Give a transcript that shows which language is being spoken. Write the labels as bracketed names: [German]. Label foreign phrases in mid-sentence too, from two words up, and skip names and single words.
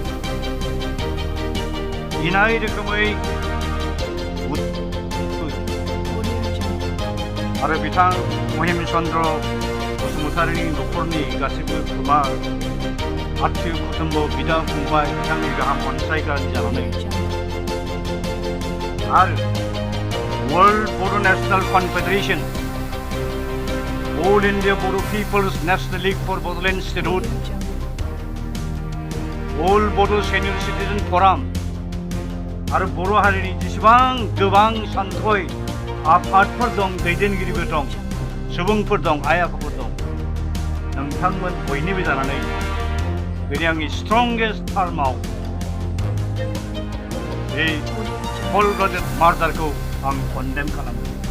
[Bodo] इनाय रोखोमै आरो बिथां महिम चन्द्र बसुमतारिनि न'खरनि गासैबो खुरमा आत्मीय कुटुम्ब बिदा फंबाय बिथांनि गाहाम अनसायग्रा जानानै आरो World Boro National Confederation, All India Boro People's National League for Bodoland Institute, All Bodo Senior Citizen Forum, आरो बर' हारिनि जेसेबां गोबां सानथ्र'य आफादफोर दं, दैदेनगिरिफोर दं, सुबुंफोर दं, आइ आफाफोर दं, नोंथांमोन बयनिबो जानानै दिनै आंनि [English] strongest term [Bodo] बे [English] cold blooded murder [Bodo] आं कन्डेम खालामो।